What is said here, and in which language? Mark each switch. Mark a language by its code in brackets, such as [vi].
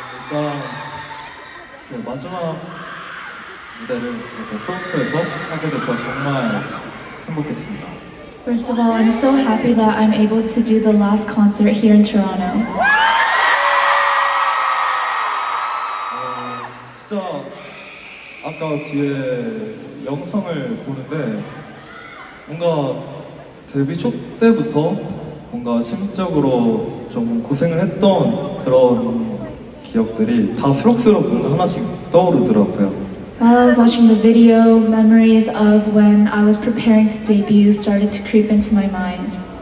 [ko] 일단 그 마지막 무대를 이렇게 토론토에서 하게 돼서 정말 행복했습니다. [en] First of all, I'm so happy that I'm able to do the last concert here in Toronto. [ko] 진짜 아까 뒤에 영상을 보는데 뭔가 데뷔 초 때부터 뭔가 심적으로 좀 고생을 했던 그런 기억들이 다 수록스럽 뭔가 하나씩 떠오르더라고요. [en] While I was watching the video, memories of when I was preparing to debut started to creep into my mind.